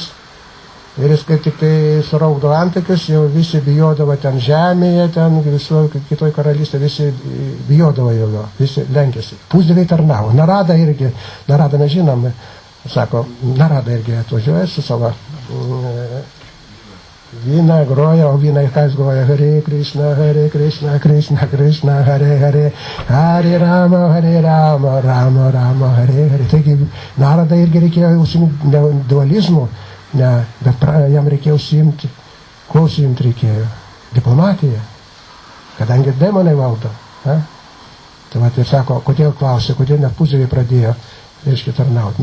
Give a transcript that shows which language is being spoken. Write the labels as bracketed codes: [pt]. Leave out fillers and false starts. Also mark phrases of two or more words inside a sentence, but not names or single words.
[lt] Ir jis kaip tik tai suraukdo antakius, jau visi bijodavo ten žemėje, ten viso kitoj karalystė, visi bijodavo jo, visi lenkėsi. Pusdieviai tarnavo. Narada irgi, Narada mes žinom, sako, Narada irgi atvažiuoja su savo vyną groja, o vyną ką jis groja, Hare Krishna, Krishna, Krishna, Hare Hare, Hare Rama, Rama, Rama, Hare Hare. Taigi Narada irgi reikėjo užsiimti dualizmu. Ne, bet jam reikėjo užsiimti, ko užsiimti reikėjo? Diplomatiją, kadangi demonai valdo. Tai va, ir sako, kodėl klausė, kodėl net pusdieviai pradėjo, reiškia, tarnauti.